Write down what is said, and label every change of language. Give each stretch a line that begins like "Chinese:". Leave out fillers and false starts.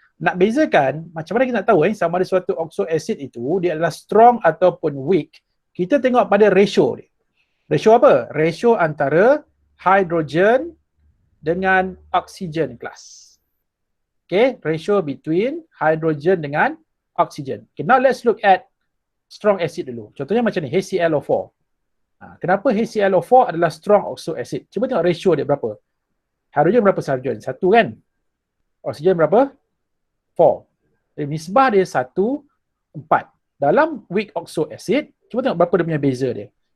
Malay: Nak bezakan, macam mana kita nak tahu sama ada suatu oxo acid itu dia adalah strong ataupun weak, kita tengok pada ratio dia. Ratio apa? Ratio antara hydrogen dengan oxygen kelas.
English: Okay, ratio between hydrogen
Malay: dengan
English: oxygen. Okay, now let's look at strong acid
Malay: dulu. Contohnya macam ni, HClO4. Kenapa HClO4 adalah strong oxo acid? Cuba tengok ratio dia berapa. Hydrogen berapa hydrogen? 1 kan? Oxygen berapa? 4. Jadi nisbah dia 1, 4. Dalam weak oxo acid, cuba tengok berapa dia punya beza dia.